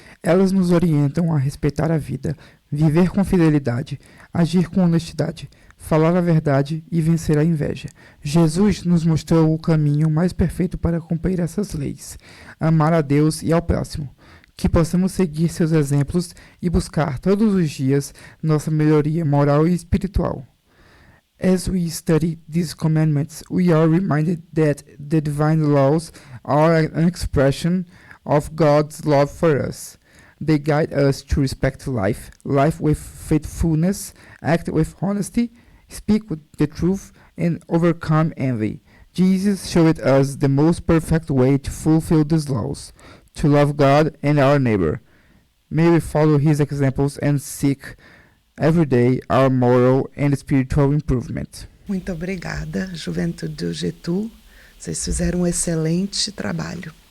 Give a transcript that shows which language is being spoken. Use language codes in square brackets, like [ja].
[pt] Elas nos orientam a respeitar a vida, viver com fidelidade, agir com honestidade, falar a verdade e vencer a inveja. Jesus nos mostrou o caminho mais perfeito para cumprir essas leis, amar a Deus e ao próximo. Que possamos seguir seus exemplos e buscar todos os dias nossa melhoria moral e espiritual. [en] As we study these commandments, we are reminded that the divine laws are an expression of God's love for us. They guide us to respect life, life with faithfulness, act with honesty, speak with the truth, and overcome envy. Jesus showed us the most perfect way to fulfill these laws, to love God and our neighbor. May we follow his examples and seek every day our moral and spiritual improvement. [pt] Muito obrigada, Juventude do Getú. Vocês fizeram um excelente trabalho.